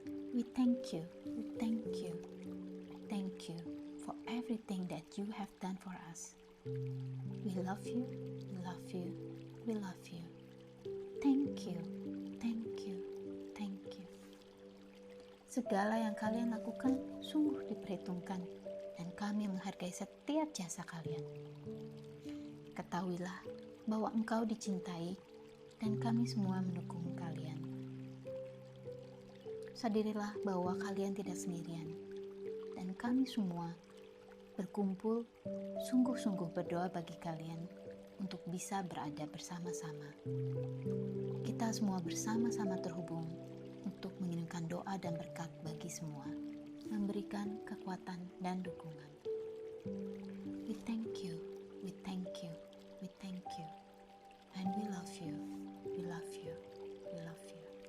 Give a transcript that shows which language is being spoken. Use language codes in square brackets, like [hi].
[en] We thank you, we thank you, thank you for everything that you have done for us. We love you, we love you, we love you. Thank you, thank you, thank you. [id] Segala yang kalian lakukan sungguh diperhitungkan dan kami menghargai setiap jasa kalian. Ketahuilah bahwa engkau dicintai dan kami semua mendukung kalian. Sadarilah bahwa kalian tidak sendirian dan kami semua berkumpul sungguh-sungguh berdoa bagi kalian untuk bisa berada bersama-sama. Kita semua bersama-sama terhubung untuk mengirimkan doa dan berkat bagi semua, memberikan kekuatan dan dukungan. [en] We thank you, we thank you, we thank you, and we love you, we love you, we love you.